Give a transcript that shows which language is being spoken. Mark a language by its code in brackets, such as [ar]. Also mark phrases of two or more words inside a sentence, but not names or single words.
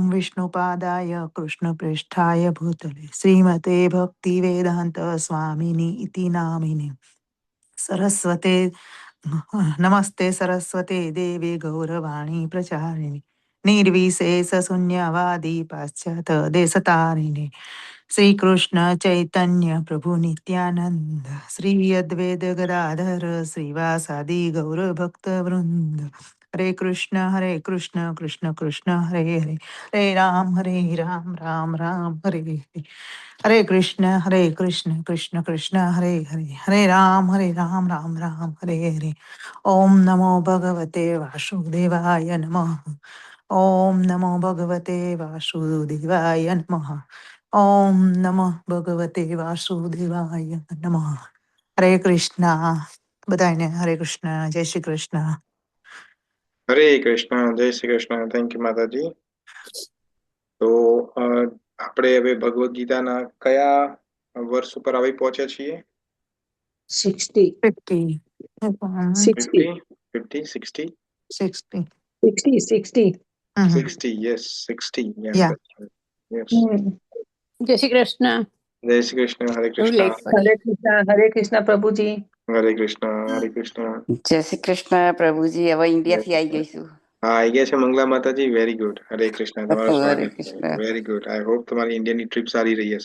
[sa] विष्णुपादाय कृष्णप्रेष्ठाय भूतले श्रीमते भक्तिवेदान्त स्वामिनि इति नामिने सरस्वते नमस्ते सरस्वते देवी गौरवाणी प्रचारिणि निर्विशेष शून्यवादी पाश्चात देशतारिणे श्रीकृष्ण चैतन्य प्रभु नित्यानंद श्री अद्वैत गदाधर श्रीवासादि गौरभक्त वृंद. हरे कृष्ण कृष्ण कृष्ण हरे हरे हरे राम राम राम हरे हरे. हरे कृष्ण कृष्ण कृष्ण हरे हरे हरे राम राम राम हरे हरे. ओम नमो भगवते वासुदेवाय नमः. ओम नमो भगवते वासुदेवाय नमः. ओम नमः भगवते वासुदेवाय नमः. हरे कृष्ण. [gu] બધાને હરે કૃષ્ણ. જય શ્રી કૃષ્ણ. હરે કૃષ્ણ. જય શ્રી કૃષ્ણ. [en] thank you [gu] માતાજી. તો આપણે હવે ભગવદ્ ગીતાના કયા વર્ષ ઉપર આવી પહોંચ્યા છીએ? [en] 60 50 60 50 60 60 60 yes 60 yeah, Yeah. that's right. Yes. [gu] જય શ્રી કૃષ્ણ. જય શ્રી કૃષ્ણ. હરે કૃષ્ણ. હરે કૃષ્ણ પ્રભુજી. હરે કૃષ્ણ. હરે કૃષ્ણ. જય શ્રી કૃષ્ણ પ્રભુજી. હવે ઇન્ડિયાથી આવી ગઈશું. હા, આવી ગયા છે મંગલા માતાજી. [en] very good. [gu] હરે કૃષ્ણ. તમારું હરે સ્વાગત છે. કૃષ્ણ. [en] very good. I hope [gu] તમારી ઇન્ડિયાની ટ્રીપ સારી રહી હશે.